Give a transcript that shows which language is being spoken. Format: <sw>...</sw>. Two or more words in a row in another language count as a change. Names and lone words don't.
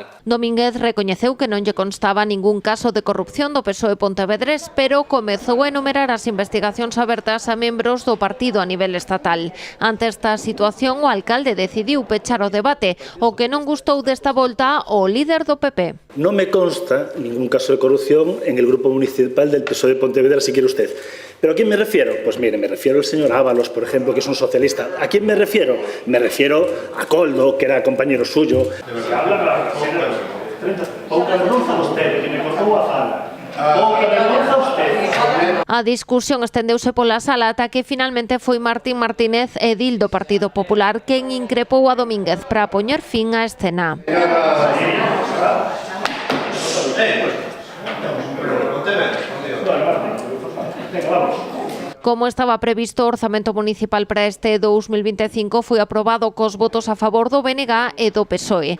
<gl>Domínguez recoñeceu que non lle constaba ningún caso de corrupción do PSOE Pontevedrés, pero comezou a enumerar as investigacións abertas a membros do partido a nivel estatal. Ante esta situación, o alcalde decidiu pechar o debate. O que non gustou desta volta o líder do PP.</gl> <es>No me consta ningún caso de corrupción en el grupo municipal del PSOE de Pontevedra, si quiere usted. ¿Pero a quién me refiero? Pues mire, me refiero al señor Ábalos, por ejemplo, que es un socialista. ¿A quién me refiero? Me refiero a Coldo, que era compañero suyo. Se habla de la</es> <gl>pouca vergonza vostede, que me cortou a fala. Pouca vergonza vostede. A discusión estendeuse pola sala ata que finalmente foi Martín Martínez, edil do Partido Popular, quen increpou a Domínguez para poñer fin á escena. Como estaba previsto, o orzamento municipal para este 2025 foi aprobado cos votos a favor do BNG e do PSOE.</gl>